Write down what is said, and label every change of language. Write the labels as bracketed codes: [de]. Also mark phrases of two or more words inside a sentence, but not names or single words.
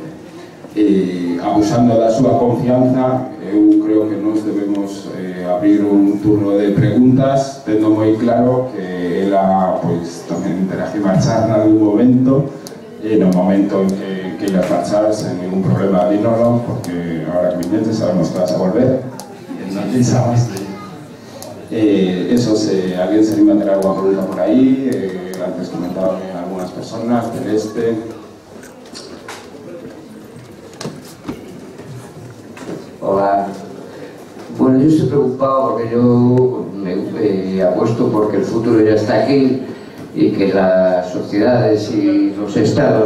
[gl] Abusando da súa confianza, eu creo que nos debemos abrir un turno de preguntas, tendo moi claro que ela tamén terá que marchar nalgún momento, no momento en que ela marchar sen ningún problema, dínolo, porque ahora que viñete sabemos que [es] vas a volver [gl] e non pensabas eso, se alguén se anima a ter [es] alguna pregunta [gl] por aí, antes comentaban [es] algunas personas, [gl] Celeste. [es] Hola. Bueno, yo estoy preocupado porque yo me apuesto porque el futuro ya está aquí y que las sociedades y los estados